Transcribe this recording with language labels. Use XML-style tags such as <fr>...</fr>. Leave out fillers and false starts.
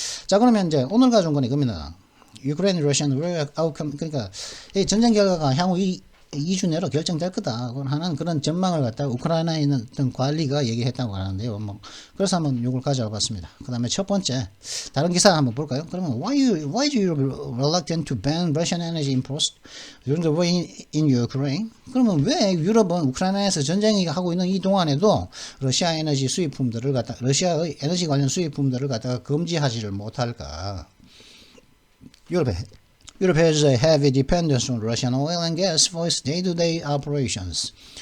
<ko>자, 그러면 이제 오늘 가져온 건 이겁니다. 유크레인 러시안 아웃컴, 그러니까 이 전쟁 결과가 향후 2주 내로 결정될 거다 하는 그런 전망을 갖다가 우크라이나에 있는 어떤 관리가 얘기했다고 하는데요. 그래서 한번 이걸 가져와 봤습니다. 그 다음에 첫 번째 다른 기사 한번 볼까요?</ko> <en>그러면 why do you reluctant to ban Russian energy imports during the war in Ukraine?</en> <ko>그러면 왜 유럽은 우크라이나에서 전쟁이 하고 있는 이 동안에도 러시아 에너지 수입품들을 갖다 러시아의 에너지 관련 수입품들을 갖다가 금지하지를 못할까?</ko> <en>Europe has a heavy dependence on Russian oil and gas for its day-to-day operations.</en>